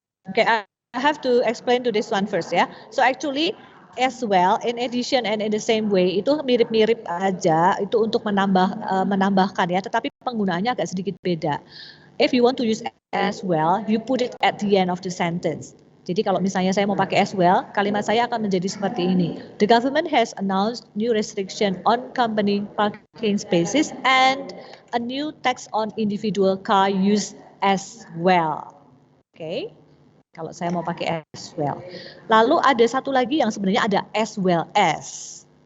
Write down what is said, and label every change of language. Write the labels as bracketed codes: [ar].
[en] Okay, I have to explain to this one first [id] ya. [en] So actually, as well, in addition and in the same way, [id] itu mirip-mirip aja, itu untuk menambahkan ya, tetapi penggunaannya agak sedikit beda. [en] If you want to use as well, you put it at the end of the sentence. [id] Jadi kalau misalnya saya mau pakai as well, kalimat saya akan menjadi seperti ini. [en] The government has announced new restriction on company parking spaces and a new tax on individual car use as well. Okay? [id] Kalau saya mau pakai as well. Lalu ada satu lagi yang sebenarnya ada as well as.